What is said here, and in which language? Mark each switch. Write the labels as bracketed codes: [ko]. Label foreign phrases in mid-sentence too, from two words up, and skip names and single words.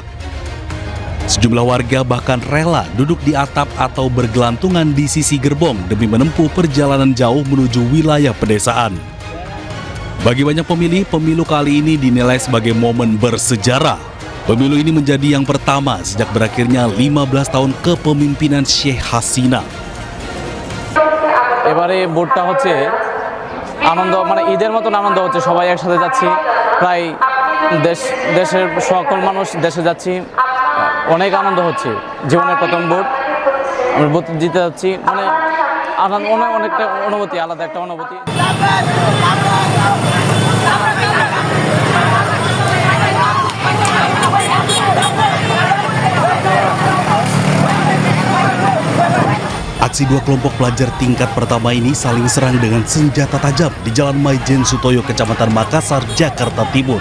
[id] Sejumlah warga bahkan rela duduk di atap atau bergelantungan di sisi gerbong demi menempuh perjalanan jauh menuju wilayah pedesaan. Bagi banyak pemilih, pemilu kali ini dinilai sebagai momen bersejarah. Pemilu ini menjadi yang pertama sejak berakhirnya 15 tahun kepemimpinan Sheikh Hasina. [bn] এবারে ভোটটা হচ্ছে আনন্দ মানে ঈদের মতন আনন্দ হচ্ছে, সবাই একসাথে যাচ্ছি, প্রায় দেশের সকল মানুষ দেশে যাচ্ছি, অনেক আনন্দ হচ্ছে। জীবনের প্রথম ভোট আমরা ভোট জিতে যাচ্ছি, মানে আনন্দ অনেকটা অনুভূতি, আলাদা একটা অনুভূতি। [id] Aksi dua kelompok pelajar tingkat pertama ini saling serang dengan senjata tajam di Jalan Maijen Sutoyo, Kecamatan Makassar, Jakarta Timur.